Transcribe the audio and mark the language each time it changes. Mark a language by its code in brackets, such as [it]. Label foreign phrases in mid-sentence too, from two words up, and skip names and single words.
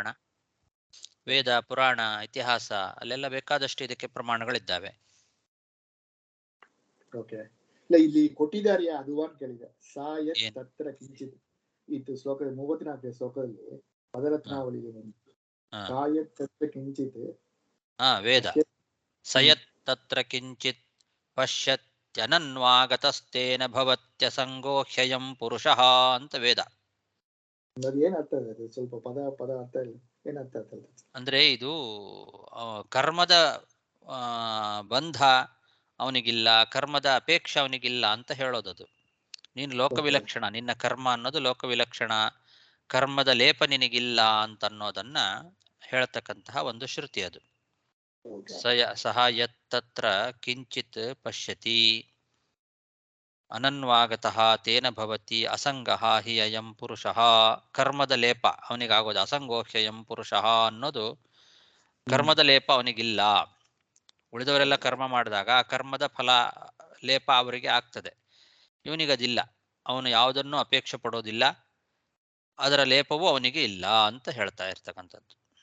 [kn] ವೇದ, ಪುರಾಣ, ಇತಿಹಾಸ ಅಲ್ಲೆಲ್ಲ ಬೇಕಾದಷ್ಟು ಇದಕ್ಕೆ ಪ್ರಮಾಣಗಳಿದ್ದಾವೆ. ಓಕೆ. ಇಲ್ಲ ಇಲ್ಲಿ ಕೊಟ್ಟಿದ್ದಾರೆ ಅದು ಅಂತ ಕೇಳಿದೆ. [sa] ಸಾಯತ್ ತತ್ರ ಕಿಂಚಿತ್ [kn] ಇದು ಶ್ಲೋಕ 34ನೇ ಶ್ಲೋಕದಲ್ಲಿ ಪದರತ್ನಾವಳಿ [sa] ಸಾಯತ್ ತತ್ರ ಕಿಂಚಿತ್. ವೇದ ಸಯತ್ ತತ್ರ ಕಿಂಚಿತ್ ಪಶ್ಯತ್ಯನನ್ವಾಗತಸ್ತೇನ ಭವತ್ಯಸಂಗೋ ಹ್ಯಯಂ ಪುರುಷಃ [kn] ಅಂತ ವೇದ. ಏನ್ ಅರ್ಥ ಇದೆ? ಸ್ವಲ್ಪ ಪದ ಅರ್ಥ ಇಲ್ಲ. ಏನ್ ಅರ್ಥ ಆಗ್ತದೆ ಅಂದ್ರೆ ಇದು ಕರ್ಮದ ಬಂಧ ಅವನಿಗಿಲ್ಲ, ಕರ್ಮದ ಅಪೇಕ್ಷೆ ಅವನಿಗಿಲ್ಲ ಅಂತ ಹೇಳೋದದು. ನೀನು ಲೋಕವಿಲಕ್ಷಣ, ನಿನ್ನ ಕರ್ಮ ಅನ್ನೋದು ಲೋಕವಿಲಕ್ಷಣ, ಕರ್ಮದ ಲೇಪ ನಿನಗಿಲ್ಲ ಅಂತ ಅನ್ನೋದನ್ನ ಹೇಳ್ತಕ್ಕಂತಹ ಒಂದು ಶ್ರುತಿ ಅದು. [sa] ಸಹ ಯತ್ತತ್ರ ಕಿಂಚಿತ್ ಪಶ್ಯತಿ ಅನನ್ವಾಗತಃ ತೇನ ಭವತಿ ಅಸಂಗಃ ಹಿ ಅಯಂ ಪುರುಷಃ. [kn] ಕರ್ಮದ ಲೇಪ ಅವನಿಗಾಗೋದು, [sa] ಅಸಂಗೋಹ್ಯಯಂ ಪುರುಷಃ [kn] ಅನ್ನೋದು ಕರ್ಮದ ಲೇಪ ಅವನಿಗಿಲ್ಲ. ಉಳಿದವರೆಲ್ಲ ಕರ್ಮ ಮಾಡಿದಾಗ ಆ ಕರ್ಮದ ಫಲ ಲೇಪ ಅವರಿಗೆ ಆಗ್ತದೆ, ಇವನಿಗದಿಲ್ಲ. ಅವನು ಯಾವುದನ್ನು ಅಪೇಕ್ಷೆ ಪಡೋದಿಲ್ಲ, ಅದರ ಲೇಪವೂ ಅವನಿಗೆ ಇಲ್ಲ ಅಂತ ಹೇಳ್ತಾ ಇರ್ತಕ್ಕಂಥದ್ದು.